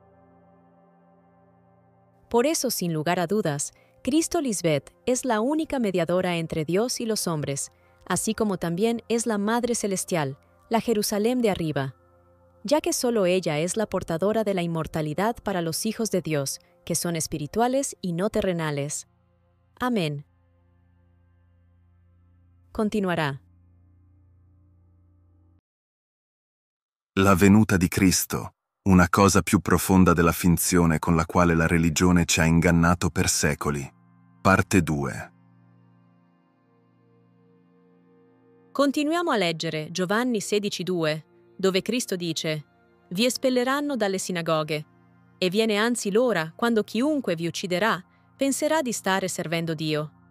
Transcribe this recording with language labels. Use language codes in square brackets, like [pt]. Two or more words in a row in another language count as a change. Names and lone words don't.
[es] Por eso, sin lugar a dudas, Cristo Lisbeth es la única mediadora entre Dios y los hombres, así como también es la Madre Celestial, la Jerusalén de arriba, ya que solo ella es la portadora de la inmortalidad para los hijos de Dios, que son espirituales y no terrenales. Amén. Continuará. [it] La venuta di Cristo, una cosa più profonda della finzione con la quale la religione ci ha ingannato per secoli. Parte 2. Continuiamo a leggere Giovanni 16:2, dove Cristo dice: «Vi espelleranno dalle sinagoghe, e viene anzi l'ora quando chiunque vi ucciderà penserà di stare servendo Dio».